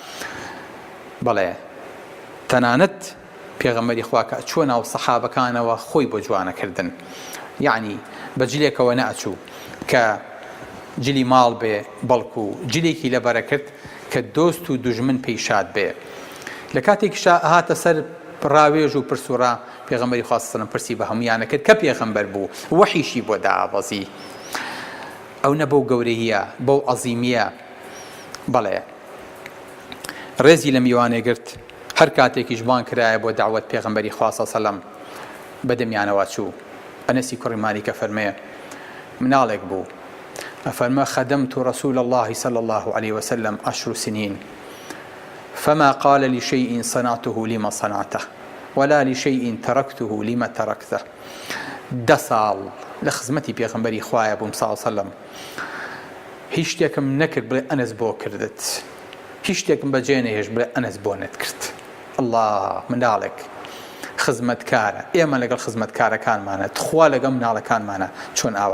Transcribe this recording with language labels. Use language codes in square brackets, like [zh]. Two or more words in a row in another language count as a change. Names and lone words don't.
[ckb] بەڵێ تەنانەت پێغەمبەری خوا کە چوە ناو سەحابەکانەوە خۆی بۆ جوانەکردن یعنی بە جلێکەوە نەئەچوو کە جلی ماڵ بێ بەڵکو جلێکی لەبەرە کرد کە دۆست و دوژمن پێیشاد بێ لە کاتێکیشا هاتە سەر ڕاوێژ و پرسوڕا پێغەمبەری خوا سەلەم پرسی بە هەمویانە کرد کە پێغەمبەر بوو وەحیشی بۆ داوەزی ئەو نە بەو گەورەیە بەو عەزیمیە بەڵێ ڕێزی لە میوانێ گرت هەر کاتێکیش بان کرایە بۆ داوەت پێغەمبەری خوا [ar] صلی الله علیه و سلم [ckb] بەدەمیانەوە چوو ئەنەسی کوڕی مالیکە فەرمێ مناڵێک بوو [ar] أفرما خدمت رسول الله صلى الله عليه وسلم 10 سنين فما قال لشيء صنعته لما صنعته ولا لشيء تركته لما تركته [ckb] 10 ساڵ لە خزمەتی پێغەمبەری خوایە بووم [ar] صلی الله عليه وسلم [ckb] هیچ شتێکم نەکرد بڵێ ئەنەس بۆ کردت هیچ شتێکم بەجێ نەهێشت بڵێ ئەنەس بۆ نەتکرد الله منداڵێک خزمەتکارە ئێمە لەگەڵ خزمەتکارەکانمانە تخوا لەگەڵ مناڵەکانمانە چۆن ئاوا